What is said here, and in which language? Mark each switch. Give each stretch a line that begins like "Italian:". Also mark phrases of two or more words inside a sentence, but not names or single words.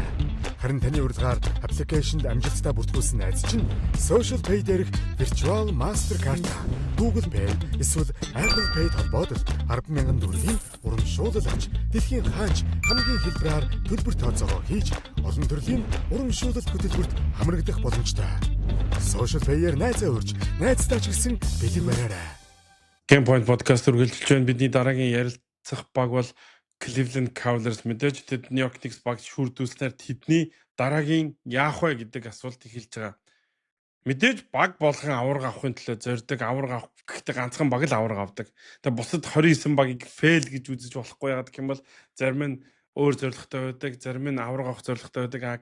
Mongolian: Харин таны урилгаар аппликейшнд амжилттай бүртгүүлсэн найз чинь Social Pay дээрх Virtual Mastercard, Google Pay эсвэл Apple Pay холбоотой 10,000 төгрөгийн урамшуулал авч дэлхийн хаач хамгийн хэлбэрээр төлбөр тооцоогоо хийж олон төрлийн урамшуулал хөтөлбөрт хамрагдах боломжтой. Social Pay-ээр найзаа урьж, найзтай ч гэсэн бэлэг бариарай. Game Point podcast үргэлжилж байна. Бидний дараагийн ярилцах баг бол Cleveland Cavaliers мэдээж тэд New York Knicks баг шүрдүүлснээр тэдний дараагийн яах вэ гэдэг асуулт эхэлж байгаа. Мэдээж баг болгон аварга авахын төлөө зорддог, аварга авах гэхдээ ганцхан баг л аварга авдаг. Тэгээ бусад 29 багийг fail гэж үзэж болохгүй яагаад гэх юм бол зарим нь өөр зорилготой байдаг, зарим нь аварга авах зорилготой байдаг.